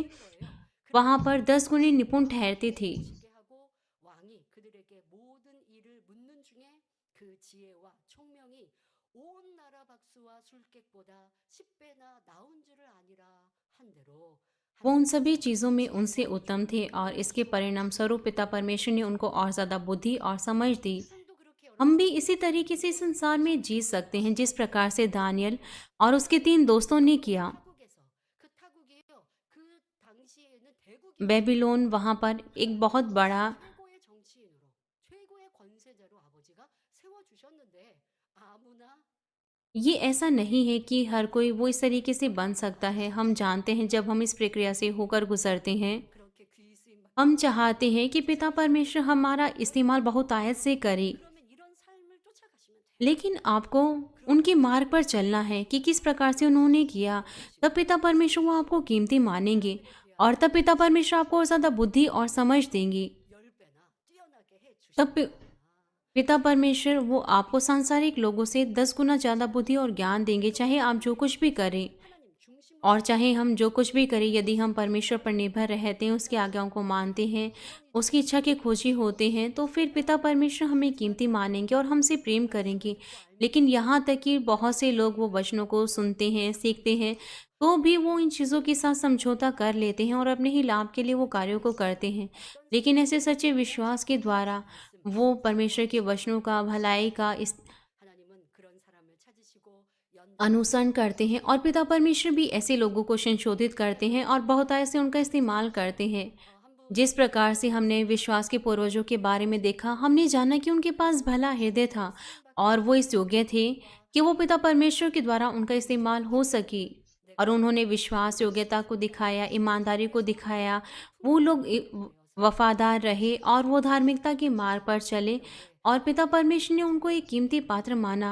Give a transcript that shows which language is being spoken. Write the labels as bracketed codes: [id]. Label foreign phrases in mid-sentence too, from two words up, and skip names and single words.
[ko] 거예요. [hi] वहां पर 10 गुने निपुण ठहरते थे। [ko] 지게 하고 왕이 그들에게 모든 일을 묻는 중에 그 지혜와 총명이 온 나라 박수와 술객보다 10배나 나은 줄을 아니라 한대로 [hi] वो उन सभी चीज़ों में उनसे उत्तम थे और इसके परिणाम स्वरूप पिता परमेश्वर ने उनको और ज़्यादा बुद्धि और समझ दी। [ko] 세상도 그렇게 [hi] हम भी इसी तरीके से संसार में जी सकते हैं जिस प्रकार से दानियल और उसके 3 दोस्तों ने किया। [ko] 타국에서 그 타국이요 그 당시에는 대국이 [hi] बेबीलोन वहाँ पर एक बहुत बड़ा [ko] 최고의 정치인으로 최고의 권세자로 아버지가 세워 주셨는데 아무나 [hi] ये ऐसा नहीं है कि हर कोई वो इस तरीके से बन सकता है। हम जानते हैं जब हम इस प्रक्रिया से होकर गुजरते हैं, [ko] 그렇게 귀히 쓰임 받 [hi] हम चाहते हैं कि पिता परमेश्वर हमारा इस्तेमाल बहुतायत से करे, [ko] 그러면 이런 삶을 쫓아가시면 돼요. [hi] लेकिन आपको उनके मार्ग पर चलना है कि किस प्रकार से उन्होंने किया। तब पिता परमेश्वर वो आपको कीमती मानेंगे और तब पिता परमेश्वर आपको और ज़्यादा बुद्धि और समझ देंगे। [ko] 10배나 뛰어나게 해 [hi] तब [ko] 주시는 [hi] पिता परमेश्वर वो आपको सांसारिक लोगों से 10 गुना ज़्यादा बुद्धि और ज्ञान देंगे, चाहे आप जो कुछ भी करें [ko] 하나님 중심으로 [hi] और चाहे हम जो कुछ भी करें। यदि हम परमेश्वर पर निर्भर रहते हैं, उसकी आज्ञाओं को मानते हैं, उसकी इच्छा के खोजी होते हैं, तो फिर पिता परमेश्वर हमें कीमती मानेंगे और हमसे प्रेम करेंगे। लेकिन यहाँ तक कि बहुत से लोग वो वचनों को सुनते हैं, सीखते हैं, तो भी वो इन चीज़ों के साथ समझौता कर लेते हैं और अपने ही लाभ के लिए वो कार्यों को करते हैं। लेकिन ऐसे सच्चे विश्वास के द्वारा वो परमेश्वर के वचनों का, भलाई का इस [ko] 하나님은 그런 사람을 찾으시고 연 [hi] अनुसरण करते हैं और पिता परमेश्वर भी ऐसे लोगों को संशोधित करते हैं और बहुतायत से उनका इस्तेमाल करते हैं। [ko] 한 분 [hi] जिस प्रकार से हमने विश्वास के पूर्वजों के बारे में देखा, हमने जाना कि उनके पास भला हृदय था और वो इस योग्य थे कि वो पिता परमेश्वर के द्वारा उनका इस्तेमाल हो सके। और उन्होंने विश्वास, योग्यता को दिखाया, ईमानदारी को दिखाया। वो लोग वफादार रहे और वो धार्मिकता के मार्ग पर चले और पिता परमेश्वर ने उनको एक कीमती पात्र माना।